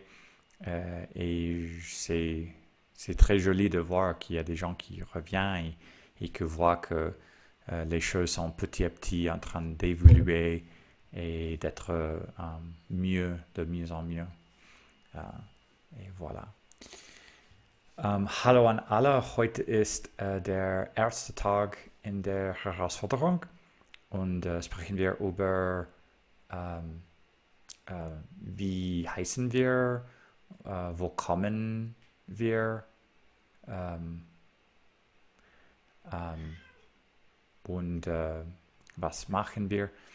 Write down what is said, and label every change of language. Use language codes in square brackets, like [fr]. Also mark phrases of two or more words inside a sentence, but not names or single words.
[fr] Et c'est très joli de voir qu'il y a des gens qui reviennent et qui voient que les choses sont petit à petit en train d'évoluer et d'être de mieux en mieux. Et voilà. [de] Hallo an alle, heute ist der erste Tag in der Herausforderung und sprechen wir über, ähm, äh, wie heißen wir, wo kommen wir ähm, ähm, und was machen wir.